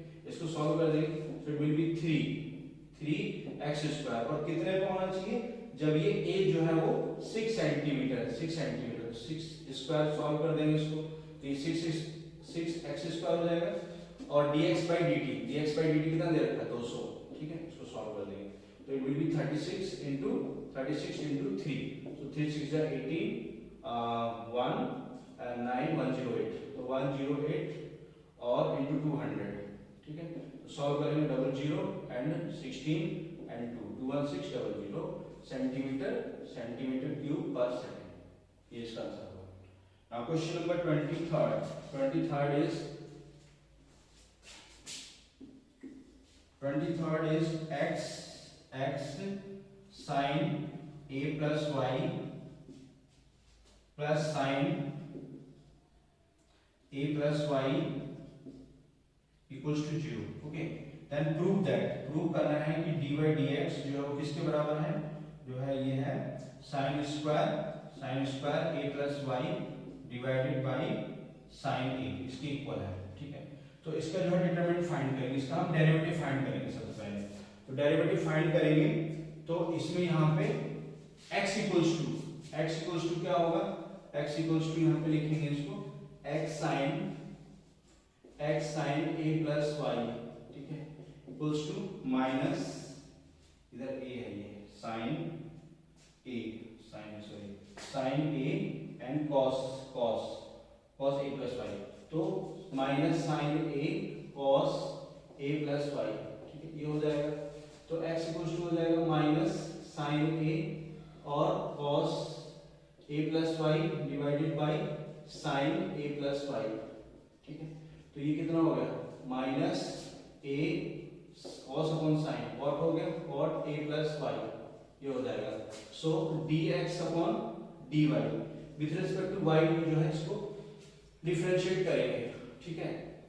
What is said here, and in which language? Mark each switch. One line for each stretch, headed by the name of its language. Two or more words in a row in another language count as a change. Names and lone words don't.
Hindi: इसको सॉल्व कर देंगे, तो
English: it will be
Hindi: 3x², और कितने पे होना चाहिए, जब ये a जो है वो 6 सेंटीमीटर है, 6 सेंटीमीटर, 6² सॉल्व कर देंगे इसको, तो ये 6x² हो जाएगा। और dx/dt कितना दे रखा है 200, ठीक है। इसको सॉल्व कर देंगे, तो
English: it will be 36 into 3, so 3 6 are 18, 1 and 9 108,
Hindi: तो 108 और into 200, ठीक है। तो सॉल्व करेंगे, 00 and 16 and 2 21600
English: centimetre cube per second,
Hindi: ये इसका आंसर होगा।
English: now question number 23rd is x sin a plus y plus sin a plus y equals to 0, ओके। then prove
Hindi: करना है कि dy dx जो है वो किसके बराबर है, जो है ये है
English: sin square a plus y divided by sin a,
Hindi: इसके इक्वल है, ठीक है। तो इसका जो है
English: determinant find
Hindi: करेंगे, इसका हम
English: derivative find
Hindi: करेंगे सबसे पहले। तो
English: derivative find
Hindi: करेंगे, तो इसमें यहाँ पे
English: x equals to
Hindi: क्या होगा,
English: x equals to
Hindi: यहाँ पे लिखेंगे इसको x
English: sin a plus y,
Hindi: ठीक है,
English: equals to minus,
Hindi: इधर a है ये
English: sin a and cos a plus y, तो minus sin a cos a plus y,
Hindi: ठीक है, ये हो जाएगा।
English: तो x equals to
Hindi: हो जाएगा
English: minus sin a और cos a plus y divided by sin a plus y,
Hindi: ठीक है। तो ये कितना हो गया
English: minus a cos upon sin,
Hindi: cot हो गया
English: cot a plus y,
Hindi: ये हो जाएगा।
English: so dx upon dy with respect to y
Hindi: जो है इसको डिफरेंशिएट करेंगे, ठीक है,